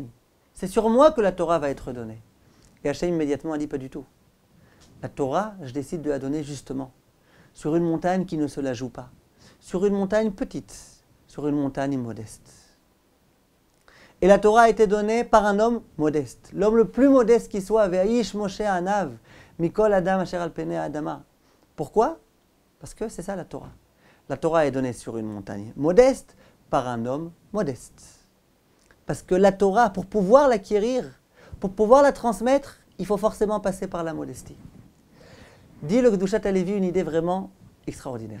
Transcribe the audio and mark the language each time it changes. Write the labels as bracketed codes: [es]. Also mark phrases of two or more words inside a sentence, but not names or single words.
[fr] C'est sur moi que la Torah va être donnée. » Et Hachem immédiatement a dit « Pas du tout. La Torah, je décide de la donner justement sur une montagne qui ne se la joue pas, sur une montagne petite, sur une montagne modeste. » Et la Torah a été donnée par un homme modeste, l'homme le plus modeste qui soit, [he] והאיש משה ענו מכל האדם אשר על פני האדמה. [fr] Pourquoi? Parce que c'est ça la Torah. La Torah est donnée sur une montagne modeste par un homme modeste. Parce que la Torah, pour pouvoir l'acquérir, pour pouvoir la transmettre, il faut forcément passer par la modestie. Dit le Gdushat HaLevi une idée vraiment extraordinaire.